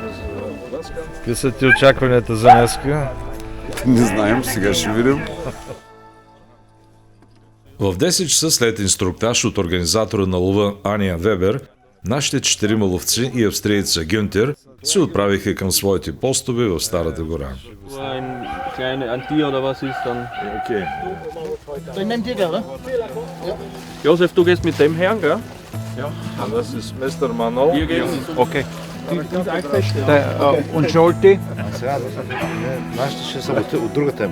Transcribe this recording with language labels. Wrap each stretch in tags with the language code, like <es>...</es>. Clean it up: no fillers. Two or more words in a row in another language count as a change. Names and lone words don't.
<bg>Какви са ти очакванията за днеска? Не знаем, сега ще видим. В 10 часа след инструктаж от организатора на лова Аниен Вебер, нашите 4 ловци и австрийца Гюнтер се отправиха към своите постове в Старата гора.</bg> <de>Josef, du gehst mit dem Herrn, gell? Ja, das ist Mr. Manol. Okay. Und Scholti?</de> <bg>Нашите ще са от друга тема.</bg>